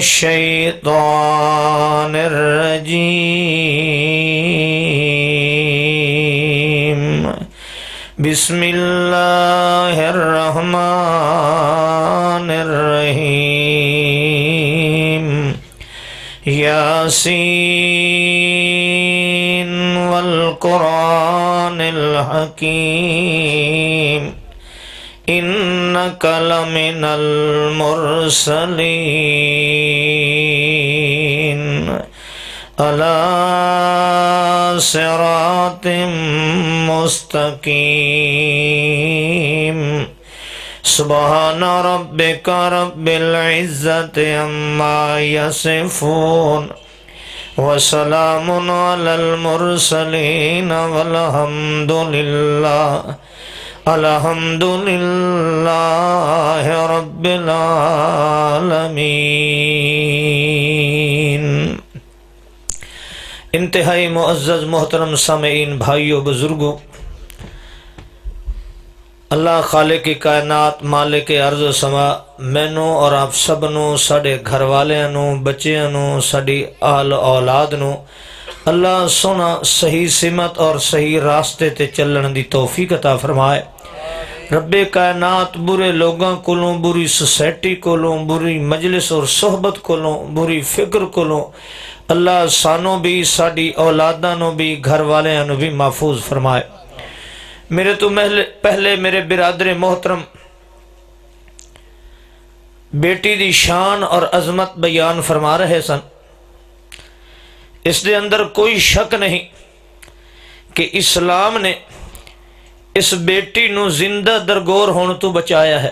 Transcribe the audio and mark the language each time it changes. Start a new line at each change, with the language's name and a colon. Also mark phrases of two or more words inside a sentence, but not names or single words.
Arabic: الشيطان الرجيم، بسم اللہ الرحمن الرحیم، یاسین والقرآن الحکیم، انک لمن المرسلین، علی صراط مستقیم، سبحان ربک رب العزت عما یصفون، وسلام علی المرسلین، والحمد للہ رب العالمین۔
Punjabi: انتہائی معزز محترم سامعین، بھائیوں، بزرگوں، اللہ خالق کائنات، مالک ارض و سما، مینوں اور آپ سب نوں، ساڈے گھر والیاں نوں، بچیاں نوں، ساڈی آل اولاد نوں اللہ سونا صحیح سمت اور صحیح راستے تے چلن دی توفیق عطا فرمائے۔ رب کائنات برے لوگاں کولوں، بری سوسائٹی کولوں، بری مجلس اور صحبت کولوں، بری فکر کولوں اللہ سانوں بھی، ساڈی اولاداں نوں بھی، گھر والیاں نوں بھی محفوظ فرمائے۔ میرے تو پہلے میرے برادر محترم بیٹی دی شان اور عظمت بیان فرما رہے سن۔ اس دے اندر کوئی شک نہیں کہ اسلام نے اس بیٹی نو زندہ درگور ہونے تو بچایا ہے۔